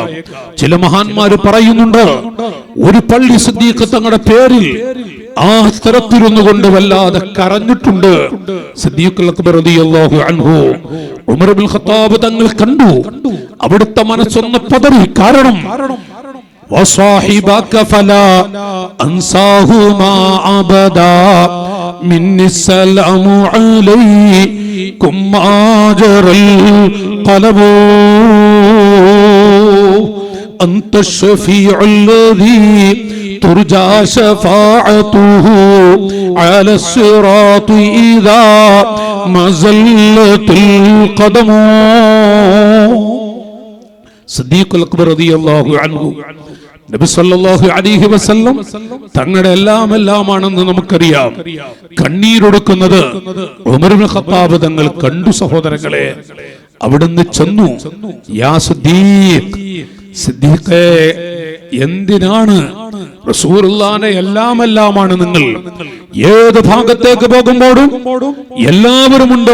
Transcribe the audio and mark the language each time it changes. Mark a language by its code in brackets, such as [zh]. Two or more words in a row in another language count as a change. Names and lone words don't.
[ml] ചില മഹാന്മാര് പറയുന്നുണ്ട്, ഒരു പള്ളി സിദ്ദീഖ് തങ്ങളുടെ പേരിൽ ആ സ്ഥലത്തിരുന്നു കൊണ്ട് വല്ലാതെ കരഞ്ഞിട്ടുണ്ട്. സിദ്ദീഖുൽ അക്ബർ [ar] رضي الله عنه [ml] ഉമർ ഇബ്നുൽ ഖത്താബ് തങ്ങൾ കണ്ടു, അവിടുത്തെ മനസ്സൊന്ന് പതറി. [ar] കാരണം وصاحبك فلا أنساهما أبدا مني السلام عليكم ما جرى القلب أنت الشفيع الذي ترجى شفاعته على الصراط إذا ما زلت القدم. [ml] സിദ്ദീഖുൽ അക്ബർ [ar] رضي الله عنه [ml] നബി [ar] صلى الله عليه وسلم [ml] തങ്ങളുടെ എല്ലാമാണെന്ന് നമുക്കറിയാം. കണ്ണീരൊടുക്കുന്നത് ഉമർ ഇബ്നുൽ ഖത്താബ് തങ്ങൾ കണ്ടു. സഹോദരങ്ങളെ, അവിടുന്ന് ചെന്നു, യാ സിദ്ദീഖേ, എന്തിനാണ് റസൂലുള്ളാഹിന്റെ എല്ലാമാണ് നിങ്ങൾ ഏത് ഭാഗത്തേക്ക് പോകുമ്പോഴും എല്ലാവരും ഉണ്ട്.